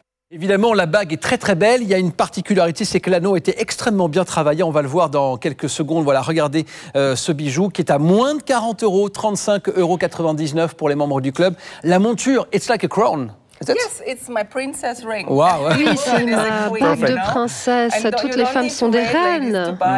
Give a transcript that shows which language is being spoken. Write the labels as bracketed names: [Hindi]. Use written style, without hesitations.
[French] Évidemment, la bague est très très belle. Il y a une particularité, c'est que l'anneau était extrêmement bien travaillé. On va le voir dans quelques secondes. Voilà, regardez ce bijou qui est à moins de 40 €, 35,99 € pour les membres du club. La monture, [English] it's like a crown. Yes, it's my princess ring. Wow. [French] Oui, c'est ma bague de princesse. Toutes les femmes sont des reines.